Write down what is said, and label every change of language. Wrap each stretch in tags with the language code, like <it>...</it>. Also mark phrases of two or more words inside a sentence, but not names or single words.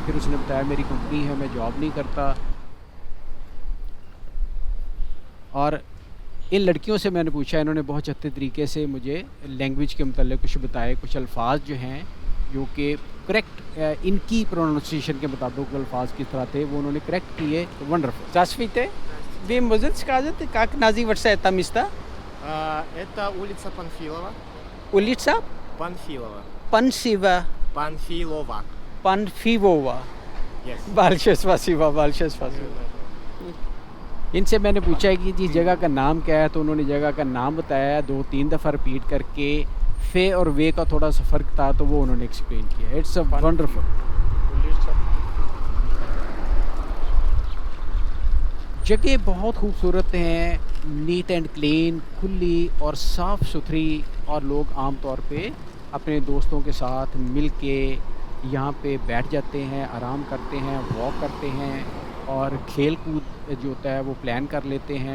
<hi>फिर उसने बताया मेरी कंपनी है, मैं जॉब नहीं करता। और इन लड़कियों से मैंने पूछा, इन्होंने बहुत अच्छे तरीके से मुझे लैंग्वेज के मतलब कुछ बताए, कुछ अल्फाज जो हैं जो कि करेक्ट इनकी प्रोनाउंसिएशन के मुताबिक अल्फाज किस तरह थे वो उन्होंने करेक्ट किए। वंडरफुल।</hi> <ru>Здравствуйте. Вы можете сказать, как называется это место? Это улица Панфилова. Улица Панфилова. Панфилова. Панфилова. Yes. Большое спасибо, большое спасибо.</ru> <hi>इनसे मैंने पूछा कि जिस जगह का नाम क्या है, तो उन्होंने जगह का नाम बताया 2-3 दफ़ा रिपीट करके। फे और वे का थोड़ा सा फ़र्क था तो वो उन्होंने एक्सप्लेन किया।</hi> <en>It's a wonderful.</en> <hi>जगह बहुत खूबसूरत हैं,</hi> <en>neat and clean,</en> <hi>खुली और साफ़ सुथरी, और लोग आम तौर पे अपने दोस्तों के साथ मिल के यहाँ पे बैठ जाते हैं, आराम करते हैं, वॉक करते हैं और खेल कूद जो होता है वो प्लान कर लेते हैं।</hi>